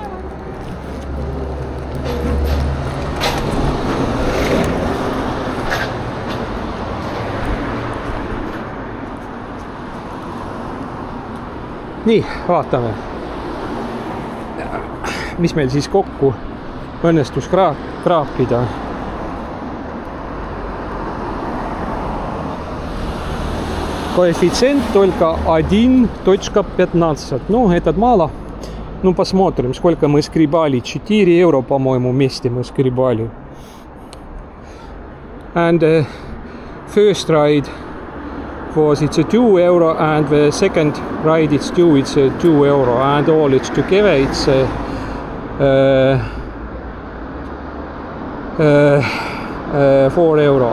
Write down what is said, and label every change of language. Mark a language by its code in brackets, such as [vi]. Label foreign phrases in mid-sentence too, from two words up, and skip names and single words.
[et] Nii, vaatame. Mis meil siis kokku õnnestus kraapida. [ru] Коэффициент только 1.15. Ну, этот мало. Ну, посмотрим, сколько мы скребали. 4 евро, по-моему, вместе мы скребали. [en] And the first ride was it's a 2 euro, and the second ride it's 2 euro, and all it's together it's 4 euro.